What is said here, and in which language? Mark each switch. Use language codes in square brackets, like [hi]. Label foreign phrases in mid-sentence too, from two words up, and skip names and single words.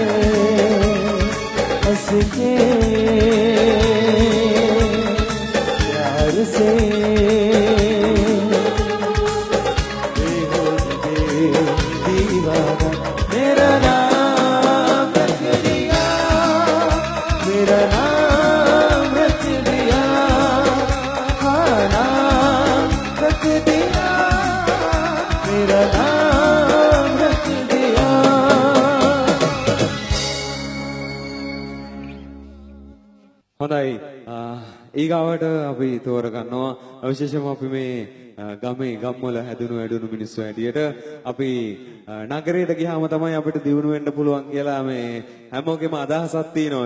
[hi] हंस के प्यार से दीवाना मेरा नाम रख दिया, मेरा नाम रख दिया, हाँ नाम रख दिया, मेरा नाम रख दिया। [si] හොඳයි ඊගාවට අපි තෝරගන්නවා විශේෂයෙන්ම අපි මේ ගමේ ගම්වල හැදුණු වැඩුණු මිනිස්සු හැටියට අපි නගරයට ගියාම තමයි අපිට දියුණු වෙන්න පුළුවන් කියලා මේ හැමෝගෙම අදහසක් තියෙනවා.